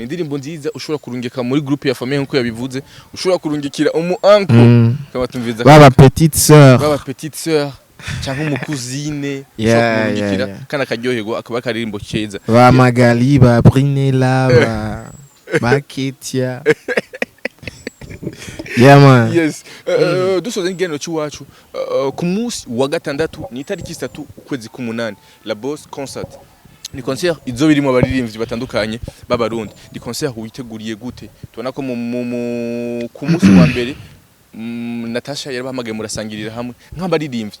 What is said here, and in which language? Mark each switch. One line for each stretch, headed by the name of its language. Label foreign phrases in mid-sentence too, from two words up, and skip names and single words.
Rundi: Indirimbo nziza ushobora kurungika muri groupe ya famille nkuko yabivuze, ushobora kurungikira uncle kabatumviza baba petite sœur cyangwa umukuzine kurungikira kana karyohego akaba karirimbo keza. Ba Magali ba Brinella ba Ketia.
English: Yeah man. Yes.
Rundi: Dusoze ngeno cy'iwacu ku munsi wa gatandatu ni itariki 3 ukwezi k'umunani La Boss Concert. Ni concert izo birimo abaririmbyi batandukanye b'abarundi. Ni concert witeguriye gute? Tubona ko ku munsi wa mbere Natasha yarabahamagaye murasangirira hamwe nk'abaririmbyi.